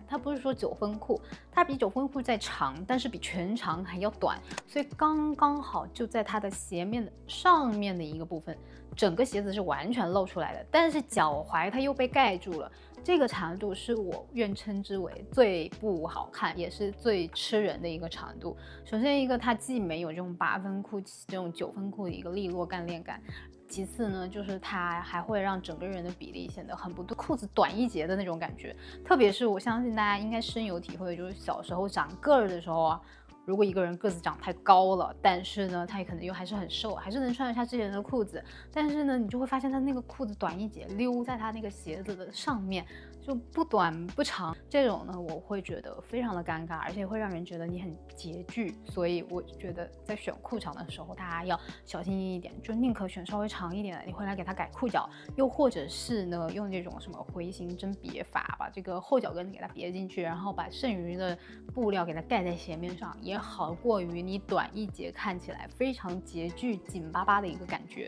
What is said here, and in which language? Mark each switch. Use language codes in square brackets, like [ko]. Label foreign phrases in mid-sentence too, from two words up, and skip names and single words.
[zh] 它不是說9分褲，它比9分褲再長，但是比全長還要短，所以剛剛好就在她的鞋面的上面的一個部分，整個鞋子是完全露出來的，但是腳踝它又被蓋住了。這個長度是我願稱之為最不好看，也是最吃人的一個長度。首先一個，它既沒有這種8分褲、這種9分褲的一個利落幹練感；其次呢，就是它還會讓整個人的比例顯得很不對，褲子短一截的那種感覺。特別是我相信大家應該深有體會，就是小時候長個兒的時候啊。如果一個人個子長太高了，但是呢，他也可能又還是很瘦，還是能穿得下之前的褲子，但是呢，你就會發現他那個褲子短一截，溜在他那個鞋子的上面，就不短不長。這種呢，我會覺得非常的尷尬，而且會讓人覺得你很拮據。所以我覺得在選褲長的時候，大家要小心一點，就寧可選稍微長一點的，你回來給它改褲腳，又或者是呢，用這種什麼回形針別法，把這個後腳跟給它別進去，然後把剩餘的布料給它蓋在鞋面上，也好過於你短一截看起来非常拮据、緊巴巴的一個感覺。